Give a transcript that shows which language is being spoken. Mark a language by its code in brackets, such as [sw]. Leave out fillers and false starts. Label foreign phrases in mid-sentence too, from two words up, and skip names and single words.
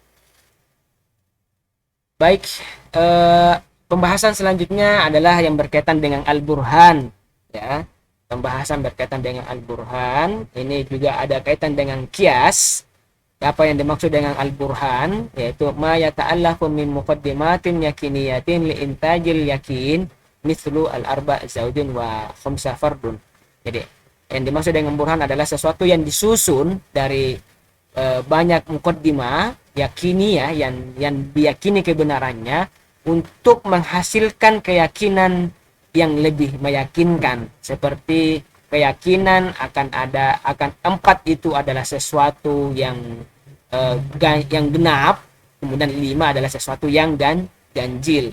[id] Baik, pembahasan selanjutnya adalah yang berkaitan dengan al-burhan, ya. Pembahasan berkaitan dengan al-burhan ini juga ada kaitan dengan qiyas. Apa yang dimaksud dengan al-burhan? [ar] Yaitu ما يتألف من مقدمة يقينية لإنتاج اليقين مثل الأربع زوج وخمسة فرد. [id] Jadi yang dimaksud dengan burhan adalah sesuatu yang disusun dari banyak [ar] مقدمة يقينية [id] yang diyakini kebenarannya untuk menghasilkan keyakinan yang lebih meyakinkan, seperti keyakinan akan 4 itu adalah sesuatu yang genap, kemudian 5 adalah sesuatu yang ganjil.